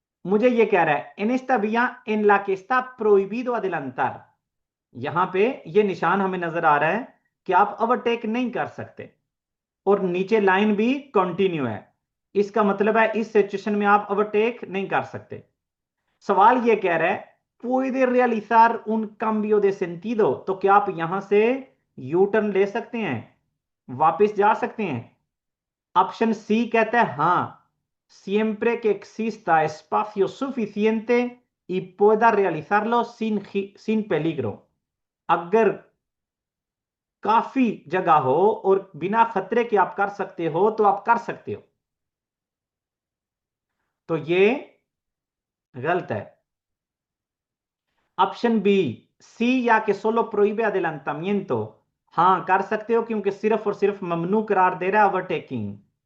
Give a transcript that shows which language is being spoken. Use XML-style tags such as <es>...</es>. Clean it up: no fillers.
<hi>मुझे ये कह रहा है</hi> <es>en esta vía en la que está prohibido adelantar,</es> <hi>यहां पे ये निशान हमें नजर आ रहा है कि आप ओवरटेक नहीं कर सकते, और नीचे लाइन भी कंटिन्यू है। इसका मतलब है इस सिचुएशन में आप ओवरटेक नहीं कर सकते। सवाल ये कह रहा है</hi> <es>puede realizar un cambio de sentido,</es> <hi>तो क्या आप यहां से यू टर्न ले सकते हैं, वापस जा सकते हैं? ऑप्शन सी कहता है हां,</hi> <es>siempre que exista espacio suficiente y pueda realizarlo sin peligro।</es> <hi>अगर काफी जगह हो और बिना खतरे के आप कर सकते हो तो आप कर सकते हो। तो ये गलत है। ऑप्शन बी, सी या</hi> <es>que solo prohíbe adelantamiento,</es> <hi>हां कर सकते हो क्योंकि सिर्फ और सिर्फ ममनू करार दे रहा है ओवरटेकिंग।</hi>